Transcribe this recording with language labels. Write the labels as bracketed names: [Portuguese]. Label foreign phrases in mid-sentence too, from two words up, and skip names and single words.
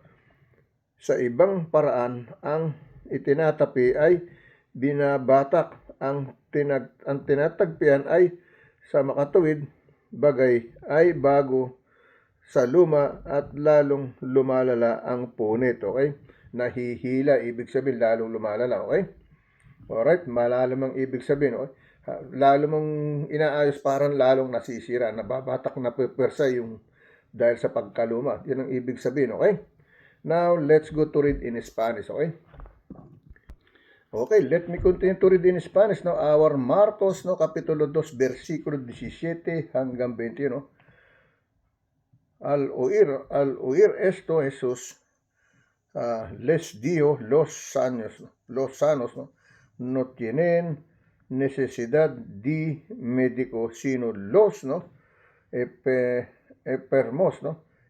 [Filipino] Sa ibang paraan, ang itinatapi ay binabatak, ang tinatagpian ay sa makatuwid, bagay ay bago sa luma at lalong lumalala ang punit, okay? Nahihila, ibig sabihin lalong lumalala, okay? Alright, malalim ang ibig sabihin, okay? Lalo mong inaayos, parang lalong nasisira, nababatak na pwersa yung dahil sa pagkaluma. Yan ang ibig sabihin, okay? [English] Now, let's go to read in Spanish, okay? Okay, let me continue to read in Spanish, no? [Filipino] Our Marcos, no, Kapitulo 2, versikulo 17 hanggang 21, no? [Spanish] Al oír esto, Jesús les dijo, los sanos, ¿no? No tienen necesidad de médico, sino los, ¿no? Enfermos, ¿no?